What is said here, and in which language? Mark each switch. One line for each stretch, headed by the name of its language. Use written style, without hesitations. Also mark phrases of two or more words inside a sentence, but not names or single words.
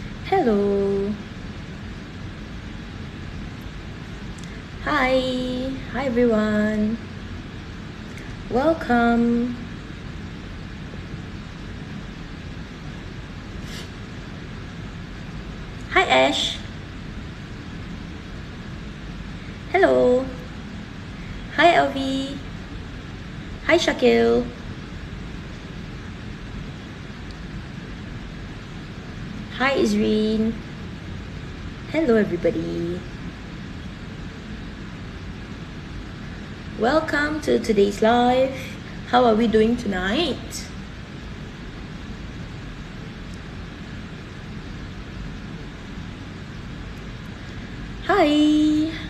English: Hello. Hi. Hi everyone. Welcome. Hi Ash. Hello. Hi Elvi. Hi Shakil. Hi Izreen. Hello everybody. Welcome to today's live. How are we doing tonight? Hi.